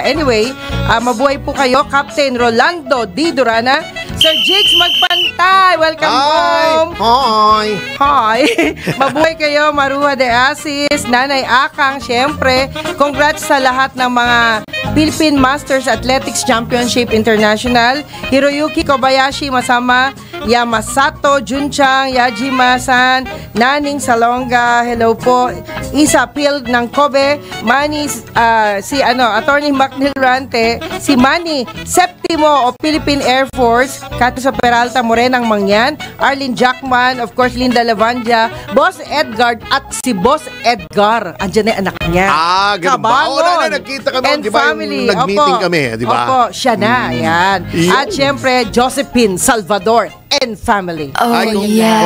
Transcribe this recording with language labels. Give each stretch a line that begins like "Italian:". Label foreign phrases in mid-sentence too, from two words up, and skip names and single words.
Filipino: Anyway, mabuhay po kayo, Captain Rolando D. Durana, Sir Jigs Magpantay,
English: welcome home.
Filipino: Hi. Hi! Mabuhay kayo, Maruha de Asis, Nanay Akang, syempre. Congrats sa lahat ng mga Philippine Masters Athletics Championship International. Hiroyuki Kobayashi, Masama, Yamasato, Junchang, Yajima-san, Naning Salonga, hello po. Isa Pil ng Kobe, Manny, Attorney Macnil Rante, si Manny Septimo of Philippine Air Force, Kato Peralta Morenang Mangyan, Arlene Jackman,
English: of course
Filipino: Linda Lavandia, Boss Edgar at si Boss Edgar. Andiyan na yung anak niya. Ganun ba? Oo, nagkita kami. And Di ba, yung family. nag-meeting kami, di ba? Opo, siya na. Yan. Yun. At syempre, Josephine Salvador
English: and family.
Filipino: Oh, Ay, yeah.